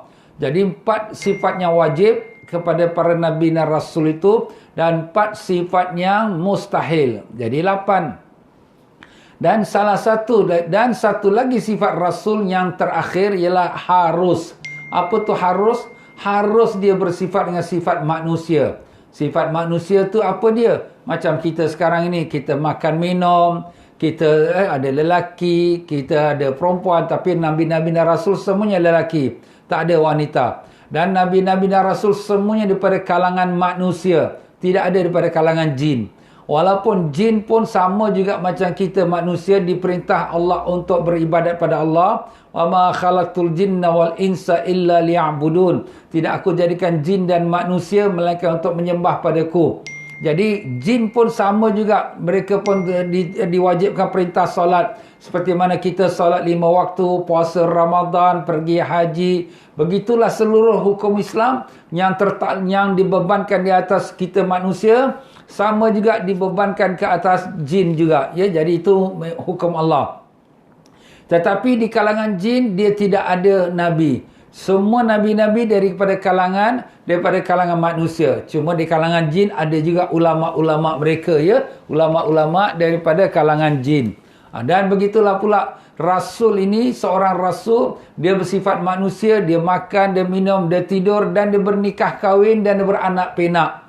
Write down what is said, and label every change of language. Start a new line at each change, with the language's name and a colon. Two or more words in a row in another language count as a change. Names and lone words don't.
Malay: Jadi 4 sifatnya wajib kepada para Nabi dan Rasul itu. Dan 4 sifatnya mustahil. Jadi 8. Dan satu lagi sifat Rasul yang terakhir ialah harus. Apa tu harus? Harus dia bersifat dengan sifat manusia. Sifat manusia tu apa dia? Macam kita sekarang ini, kita makan minum, kita ada lelaki, kita ada perempuan, tapi Nabi-Nabi dan Rasul semuanya lelaki, tak ada wanita. Dan Nabi-Nabi dan Rasul semuanya daripada kalangan manusia, tidak ada daripada kalangan jin. Walaupun jin pun sama juga macam kita manusia, diperintah Allah untuk beribadat pada Allah.
Arabic: وما خلقت الجن والإنس إلا ليعبدون.
Malay: Tidak aku jadikan jin dan manusia melainkan untuk menyembah padaku. Jadi jin pun sama juga, mereka pun diwajibkan perintah solat. Seperti mana kita solat 5 waktu, puasa Ramadan, pergi haji. Begitulah seluruh hukum Islam yang dibebankan di atas kita manusia, sama juga dibebankan ke atas jin juga. Ya, jadi itu hukum Allah. Tetapi di kalangan jin dia tidak ada nabi. Semua nabi-nabi daripada kalangan manusia. Cuma di kalangan jin ada juga ulama-ulama mereka, ya, ulama-ulama daripada kalangan jin. Dan begitulah pula Rasul ini, seorang Rasul, dia bersifat manusia, dia makan, dia minum, dia tidur, dan dia bernikah kahwin, dan dia beranak pinak.